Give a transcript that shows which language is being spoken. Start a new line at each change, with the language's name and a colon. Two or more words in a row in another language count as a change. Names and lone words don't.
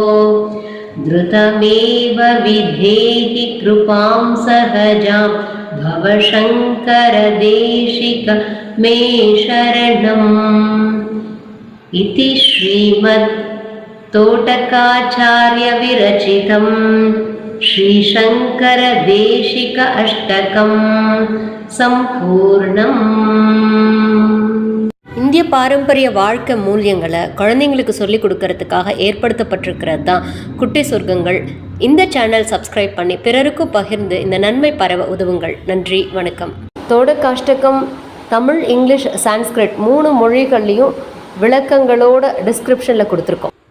Sanskrit: धृतमेव विधेहि कृपां सहजां भवशङ्करदेशिक मे शरणम् इति श्रीमद् तोटकाचार्य विरचितं श्रीशङ्करदेशिक अष्टकं सम्पूर्णम्.
Tamil: இந்திய பாரம்பரிய வாழ்க்கை மூலியங்களை குழந்தைங்களுக்கு சொல்லிக் கொடுக்கறதுக்காக ஏற்படுத்தப்பட்டிருக்கிறது தான் குட்டி சொர்க்கங்கள். இந்த
English: channel subscribe
Tamil: பண்ணி பிறருக்கும் பகிர்ந்து இந்த நன்மை பரவ உதவுங்கள். நன்றி, வணக்கம். தோடகாஷ்டகம் தமிழ், இங்கிலீஷ், சான்ஸ்கிரிட் 3 மொழிகள்லையும் விளக்கங்களோட டிஸ்கிரிப்ஷனில் கொடுத்துருக்கோம்.